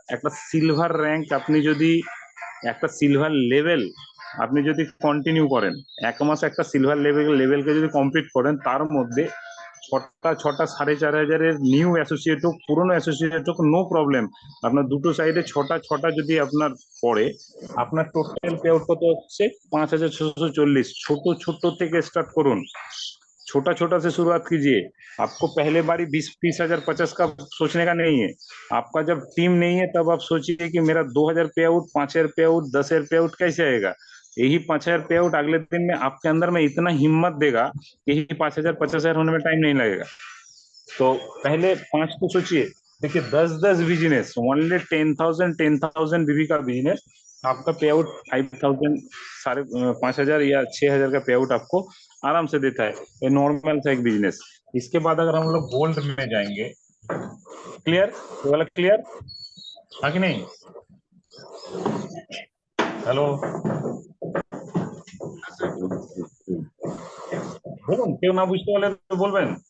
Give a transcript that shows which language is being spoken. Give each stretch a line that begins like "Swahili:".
Bangla: একটা silver rank আপনি যদি, একটা সিলভার লেভেল আপনি যদি কন্টিনিউ করেন, 1 মাস একটা সিলভার লেভেলকে যদি কমপ্লিট করেন, তার মধ্যে ছটা 4,500 নিউ অ্যাসোসিয়েট হোক, পুরনো অ্যাসোসিয়েট হোক, নো প্রবলেম। আপনার দুটো সাইডে ছটা যদি আপনার পড়ে, আপনার টোটাল পে আউট কত হচ্ছে? 5,640। ছোট থেকে স্টাर्ट করুন,
Hindi: छोटा से शुरुआत कीजिए। आपको पहले बारी 20 हजार 50 का सोचने का नहीं है। आपका जब टीम नहीं है तब आप सोचिए कि मेरा 2,000 पे आउट, 5,000 पे आउट, 10,000 पे आउट कैसे आएगा। यही 5,000 पे आउट अगले दिन में आपके अंदर में इतना हिम्मत देगा कि यही 5,000 50,000 होने में टाइम नहीं लगेगा। तो पहले 5 को सोचिए। देखिए, 10 बिजनेस, ओनली 10,000 बीबी का बिजनेस, आपका पे आउट 5,000, 5,500 या 6,000 का पे आउट आपको आराम से देता है। ये नॉर्मल सा एक बिजनेस। इसके बाद अगर हम लोग गोल्ड में जाएंगे, क्लियर? ये वाला क्लियर हाँ कि नहीं?
Bangla: हेलो, বলুন, কেউ না বুঝতে পারলে তো বলবেন।